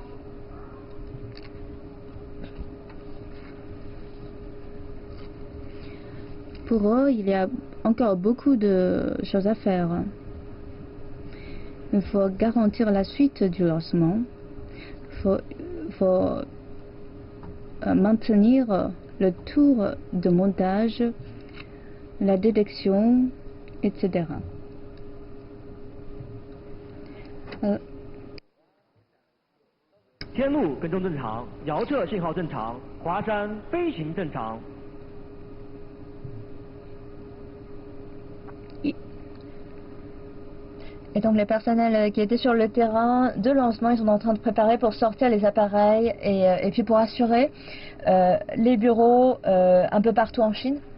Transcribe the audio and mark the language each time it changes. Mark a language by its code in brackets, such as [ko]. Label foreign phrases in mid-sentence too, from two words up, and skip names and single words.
[fr] Pour eux, il y a encore beaucoup de choses à faire. Il faut garantir la suite du lancement. Il faut maintenir le tour de montage, la détection, etc. [zh] 天路跟踪正常，遥测信号正常，华山飞行正常。 [fr] Et donc les personnels qui étaient sur le terrain de lancement, ils sont en train de préparer pour sortir les appareils et puis pour assurer les bureaux un peu partout en Chine.